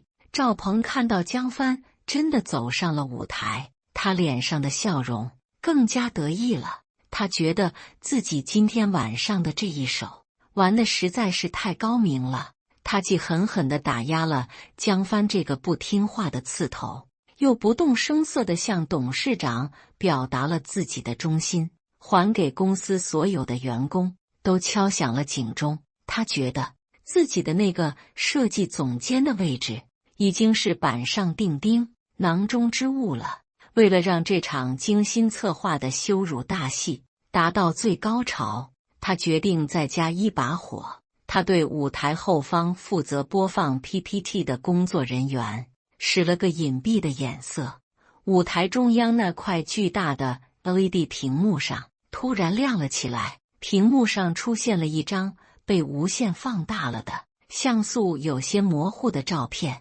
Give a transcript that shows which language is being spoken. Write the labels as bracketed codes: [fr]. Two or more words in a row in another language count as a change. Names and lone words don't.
[zh] 趙鵬看到江帆真的走上了舞台，他臉上的笑容更加得意了。他覺得自己今天晚上的這一手玩得實在是太高明了。他既狠狠地打壓了江帆這個不聽話的刺頭，又不動聲色地向董事長表達了自己的忠心，還給公司所有的員工都敲響了警鐘。他覺得自己的那個設計總監的位置已經是板上釘釘、囊中之物了。為了讓這場精心策劃的羞辱大戲達到最高潮，他決定再加一把火。他對舞台後方負責播放 PPT 的工作人員使了個隱蔽的眼色。舞台中央那塊巨大的 LED 屏幕上突然亮了起來，屏幕上出現了一張被無限放大了的像素有些模糊的照片。